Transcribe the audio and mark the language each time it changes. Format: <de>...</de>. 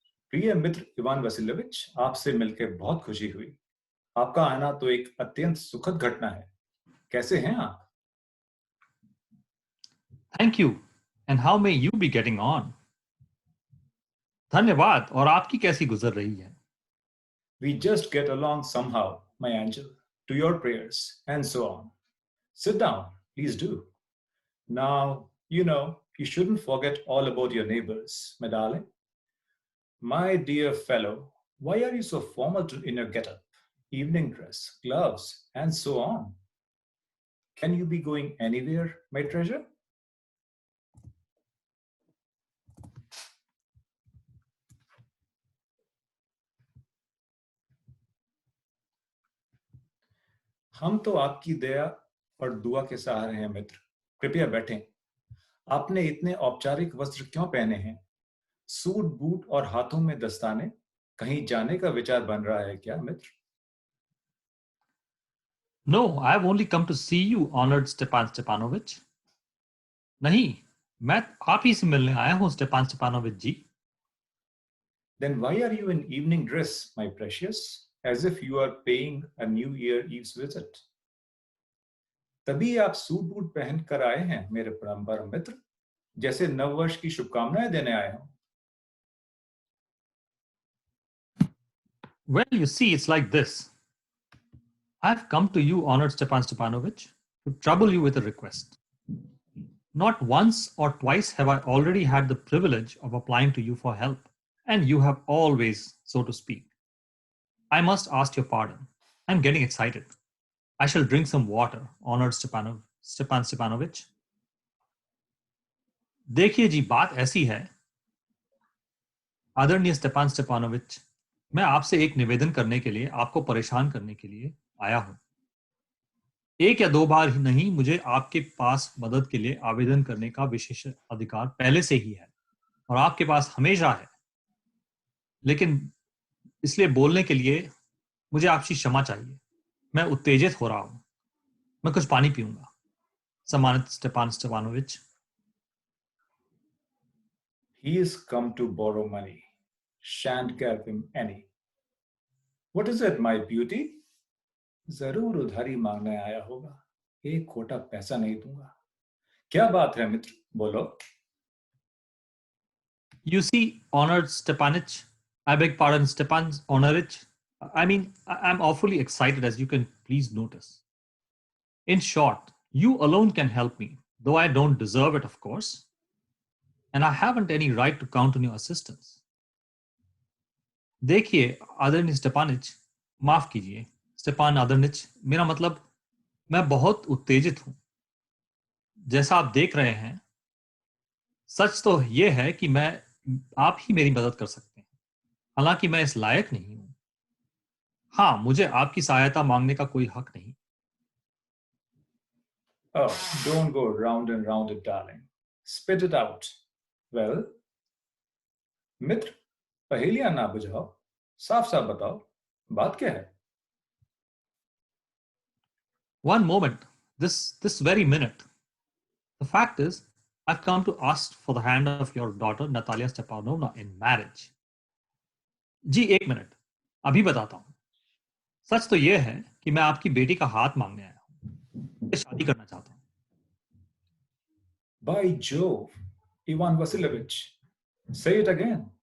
<hi>प्रिय मित्र इवान वसिलेविच, आपसे मिलकर बहुत खुशी हुई। आपका आना तो एक अत्यंत सुखद घटना है। कैसे हैं आप?</hi> <en>Thank you. And how may you be getting on?</en> <hi>धन्यवाद। और आपकी कैसी गुजर रही है?</hi> <en>We just get along somehow, my angel, to your prayers and so on. Sit down, please do. Now, you shouldn't forget all about your neighbors, my darling. My dear fellow, why are you so formal in your get-up? Evening dress, gloves, and so on. Can you be going anywhere, my treasure?</en> <hi>हम तो आपकी दया और दुआ के सहारे हैं मित्र। कृपया बैठें। आपने इतने औपचारिक वस्त्र क्यों पहने हैं? सूट बूट और हाथों में दस्ताने। कहीं जाने का विचार बन रहा है क्या मित्र?</hi> <en>No, I have only come to see you, honored Stepan Stepanovich.</en> <hi>नहीं, मैं आप ही से मिलने आया हूँ, स्टेपान Stepanovich ji.</hi> <en>Then why are you in evening dress, my precious, as if you are paying a New Year Eve's visit?</en> <hi>तभी आप suit boot पहन कर आए हैं मेरे परम मित्र, जैसे नववर्ष की शुभकामनाएं देने आए हो।</hi> <en>Well, you see, it's like this. I've come to you, honored Stepan Stepanovich, to trouble you with a request. Not once or twice have I already had the privilege of applying to you for help, and you have always, so to speak. I must ask your pardon. I'm getting excited. I shall drink some water, honored Stepan Stepanovich.</en> <hi>देखिए जी, बात ऐसी है, आदरणीय स्टेपान Stepanovich, मैं आपसे एक निवेदन करने के लिए, आपको परेशान करने के लिए आया हूं। एक या दो बार ही नहीं, मुझे आपके पास मदद के लिए आवेदन करने का विशेष अधिकार पहले से ही है और आपके पास हमेशा है। लेकिन इसलिए बोलने के लिए मुझे आपकी क्षमा चाहिए। मैं उत्तेजित हो रहा हूं। मैं कुछ पानी पीऊंगा। सम्मानित स्टेपान Stepanovich.</hi> <en>He is come to borrow money. Shan't give him any. What is it, my beauty?</en> <hi>जरूर उधारी मांगने आया होगा। एक खोटा पैसा नहीं दूंगा। क्या बात है मित्र, बोलो।</hi> <en>You see, honored Stepanich, I beg pardon, Stepan Honorich. I mean, I'm awfully excited, as you can please notice. In short, you alone can help me, though I don't deserve it, of course. And I haven't any right to count on your assistance.</en> <hi>देखिए आदरणीय स्टेपानिच, माफ कीजिए स्टेपान आदरणीच, मेरा मतलब मैं बहुत उत्तेजित हूं। जैसा आप देख रहे हैं, सच तो यह है कि आप ही मेरी मदद कर सकते हैं, हालांकि मैं इस लायक नहीं हूं। हाँ, मुझे आपकी सहायता मांगने का कोई हक नहीं।</hi> <en>Oh, don't go round and round it, darling. Spit it out.</en> <hi>Well, मित्र, पहेलियां ना बुझाओ, साफ साफ बताओ, बात क्या है?</hi> <en>One moment, this very minute. The fact is, I've come to ask for the hand of your daughter Natalia Stepanovna in marriage.</en> <hi>जी एक minute, अभी बताता हूं। सच तो यह है कि मैं आपकी बेटी का हाथ मांगने आया हूं। शादी करना चाहता हूं।</hi> <en>By Jove, Ivan Vasilovich, say it again.</en>